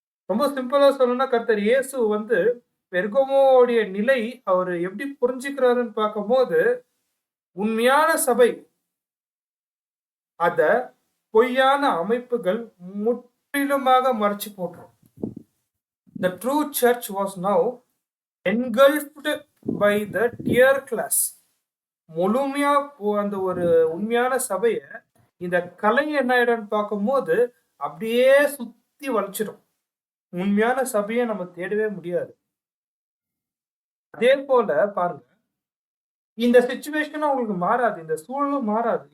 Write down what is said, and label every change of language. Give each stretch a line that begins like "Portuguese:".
Tamil: ரொம்ப சிம்பிளா சொல்லணும்னா, கர்த்தர் இயேசு வந்து பெர்கமோடைய நிலை அவர் எப்படி புரிஞ்சுக்கிறாருன்னு பார்க்கும்போது, உண்மையான சபை அத பொய்யான அமைப்புகள் முற்றிலுமாக மறைச்சு போட்டுரும்.
English: The true church was now engulfed by the tier class.
Tamil: முழுமையா அந்த ஒரு உண்மையான சபைய இந்த கலை என்ன ஆயிடும்னு பார்க்கும்போது அப்படியே சுத்தி வளைச்சிடும். உண்மையான சபையை நம்ம தேடவே முடியாது. அதே போல பாருங்க, இந்த சிச்சுவேஷன் அவங்களுக்கு மாறாது, இந்த சூழலும் மாறாது.